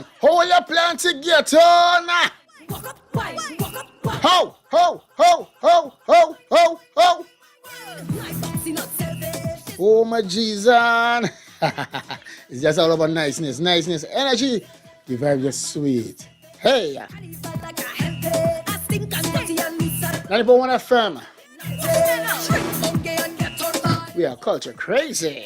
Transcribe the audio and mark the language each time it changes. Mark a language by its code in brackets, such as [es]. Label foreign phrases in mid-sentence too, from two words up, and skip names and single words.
[en] Hold your plant together. Ho, ho, ho, ho, ho, ho, ho. Oh my Jesus. It's just all about niceness, energy. The vibe is sweet. Hey. 94.1 FM. We are culture crazy.